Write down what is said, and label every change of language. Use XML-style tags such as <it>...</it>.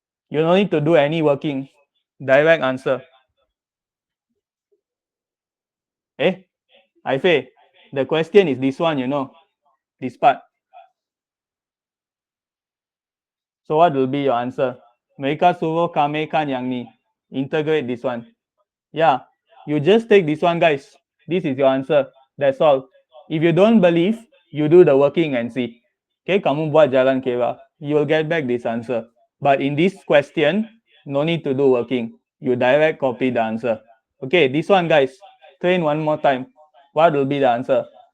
<en>You don't need to do any working. Direct answer. Ife, the question is this one, this part. So what will be your answer?</en> <ms>Mereka suruh kamekan yang ni.</ms> <en>Integrate this one. Yeah, you just take this one, guys. This is your answer. That's all. If you don't believe, you do the working and see. Okay,</en> <ms>kamu buat jalan kira.</ms> <en>You will get back this answer. But in this question, no need to do working. You direct copy the answer. Okay, this one, guys. Train one more time. What will be the answer?</en>